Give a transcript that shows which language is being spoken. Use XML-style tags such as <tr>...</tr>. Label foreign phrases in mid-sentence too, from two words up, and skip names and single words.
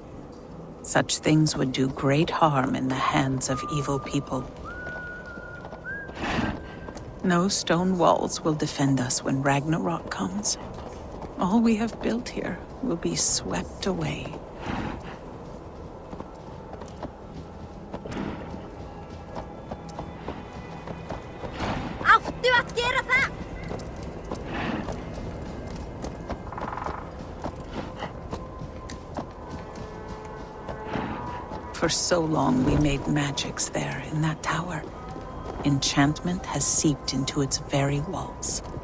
<en>Such things would do great harm in the hands of evil people. No stone walls will defend us when Ragnarok comes. All we have built here will be swept away.</en> <is>Áttu að gera það?</is> <en>For so long we made magics there in that tower. Enchantment has seeped into its very walls.</en>